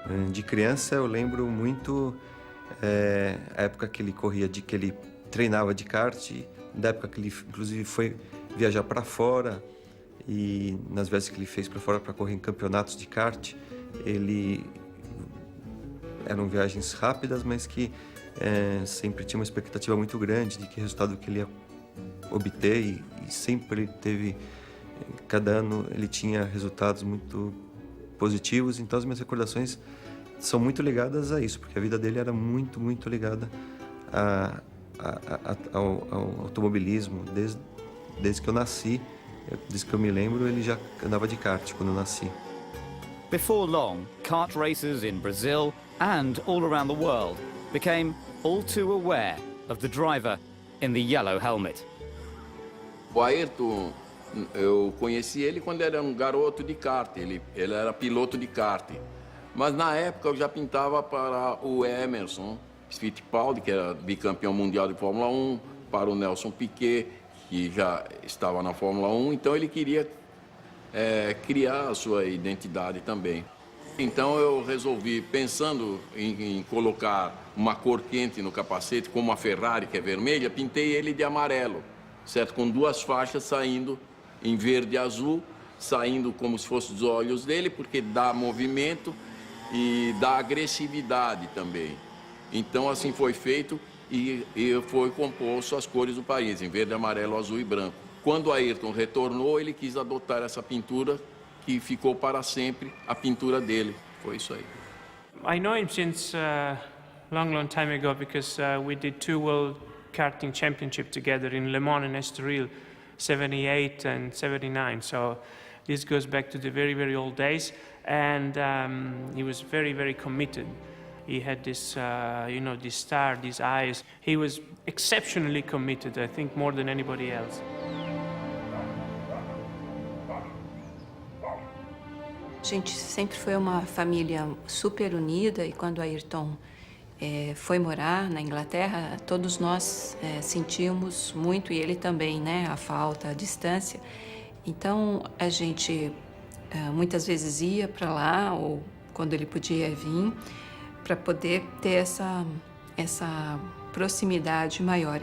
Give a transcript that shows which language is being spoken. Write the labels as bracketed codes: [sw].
[pt] De criança eu lembro muito a época que ele corria, que ele treinava de kart, da época que ele inclusive foi viajar para fora, e nas vezes que ele fez para fora para correr em campeonatos de kart, eram viagens rápidas, mas que sempre tinha uma expectativa muito grande de que resultado que ele ia obter, e sempre teve, cada ano ele tinha resultados muito positivos. Então as minhas recordações são muito ligadas a isso, porque a vida dele era muito, muito ligada ao automobilismo. Desde que eu nasci, desde que eu me lembro, ele já andava de kart quando eu nasci. [en] Before long, kart racers in Brazil and all around the world became all too aware of the driver in the yellow helmet. [pt] O Ayrton, eu conheci ele quando era um garoto de kart, ele era piloto de kart. Mas na época eu já pintava para o Emerson Fittipaldi, que era bicampeão mundial de Fórmula 1, para o Nelson Piquet, que já estava na Fórmula 1, então ele queria criar a sua identidade também. Então eu resolvi, pensando em colocar uma cor quente no capacete, como a Ferrari, que é vermelha, pintei ele de amarelo, certo? Com duas faixas saindo em verde e azul, saindo como se fossem os olhos dele, porque dá movimento e dá agressividade também. Então assim foi feito e foi composto as cores do país, em verde, amarelo, azul e branco. Quando Ayrton retornou, ele quis adotar essa pintura, que ficou para sempre a pintura dele. Foi isso aí. [en] I know him since long time ago, because we did 2 World Karting Championship together in Le Mans and Estoril, 78 and 79. So this goes back to the very, very old days. And he was very, very committed. He had this, this star, these eyes. He was exceptionally committed, I think, more than anybody else. [pt] A gente sempre foi uma família super unida, e quando Ayrton foi morar na Inglaterra, todos nós sentimos muito, e ele também, né, a falta, a distância. Então a gente muitas vezes ia para lá, ou quando ele podia vir, para poder ter essa proximidade maior.